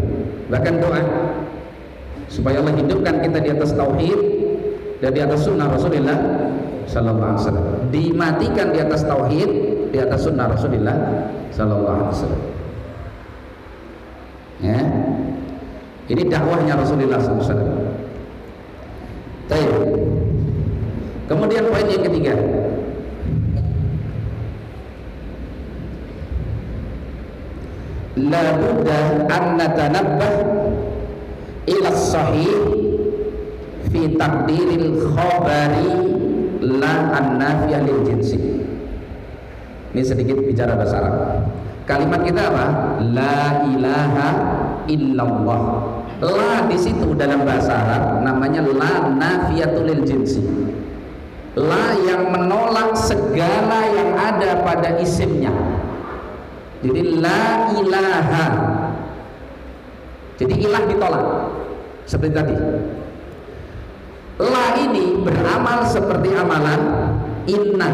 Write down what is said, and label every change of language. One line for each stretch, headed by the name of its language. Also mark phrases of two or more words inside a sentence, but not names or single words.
Indonesian: Bahkan doa supaya Allah hidupkan kita di atas tauhid dan di atas sunnah Rasulullah
Arabic: صلى الله عليه وسلم.
Indonesian: Dimatikan di atas tauhid, di atas sunnah Rasulullah
Arabic: صلى الله عليه وسلم.
Indonesian: Ya. Ini dakwahnya Rasulullah
Arabic: صلى الله عليه وسلم.
Indonesian: Baik. Kemudian poin yang ketiga,
Arabic: لا بد أن نتنبه إلى صحيح في تقدير الخبر لا النافية للجنس.
Indonesian: Ini sedikit bicara bahasa Arab. Kalimat kita apa?
Arabic: لا إله إلا الله.
Indonesian: La di situ dalam bahasa Arab namanya
Arabic: لا النافية للجنس.
Indonesian: La yang menolak segala yang ada pada isimnya. Jadi
Arabic: لا إله.
Indonesian: Jadi ilah ditolak. Seperti tadi. La ini beramal seperti amalan inna.